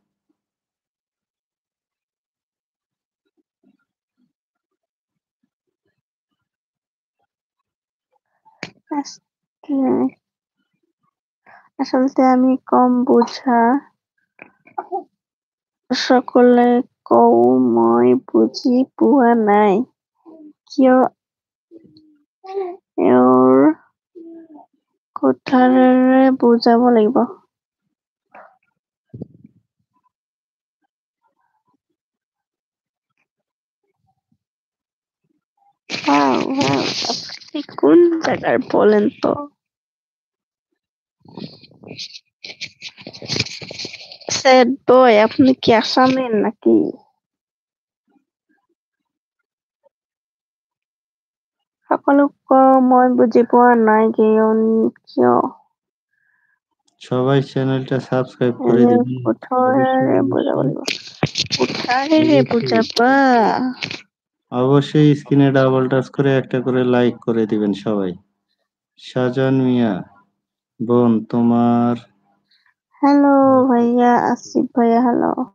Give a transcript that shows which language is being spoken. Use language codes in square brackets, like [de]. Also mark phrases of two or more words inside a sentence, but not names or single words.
[bn] আসলে আমি কম বোঝা, [as] সকলে কও মই বুঝি পোৱা নাই কিয় এওঁৰ কথাৰে বুজাব লাগিব। [bn] আপনি কোন জায়গার বলেন তো? স্যাড বয়, আপনি কি আসামের নাকি? [as] সকলোক মই বুজি পোৱা নাই কিয় [bn] সবাই চ্যানেলটা সাবস্ক্রাইব করে দিবেন। [as] কোঠাৰে বুজাব লাগিব। কোঠাৰে বুজাবা? [bn] অবশ্যই স্ক্রিনে ডাবল টাচ করে একটা করে লাইক করে দিবেন সবাই। শাহজাহান মিয়া বোন তোমার। হ্যালো ভাইয়া, আসিফ ভাইয়া, হ্যালো।